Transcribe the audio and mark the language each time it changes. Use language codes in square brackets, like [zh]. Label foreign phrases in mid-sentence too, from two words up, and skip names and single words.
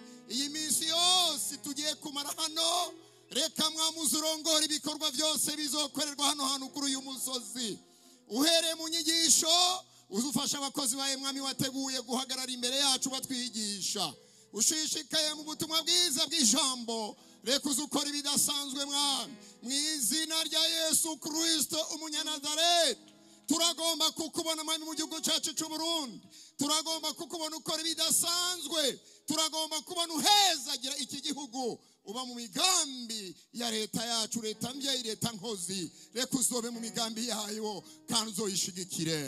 [rn] Iyi minsi yose tugiye kumara hano, reka mwami uzurongora ibikorwa byose bizokorerwa hano hano kuri uyu musozi. Uhereye mu nyigisho uzufasha abakozi bawe mwami wateguye guhagarara imbere yacu batwigisha. Ushishikaye mu butumwa bwiza bw'ijambo, reka uzukora ibidasanzwe mwami mu izina rya Yesu Kristo umunyanazareti. Turagomba kukubona mwami mu gihugu cyacu cy'u Burundi. Turagomba kukubona ukora ibidasanzwe. Turagomba kubona uhezagira iki gihugu, uba mu migambi ya leta yacu, leta mbyeyi, leta nkozi. Reka uzobe mu migambi yayo kandi uzoyishigikire.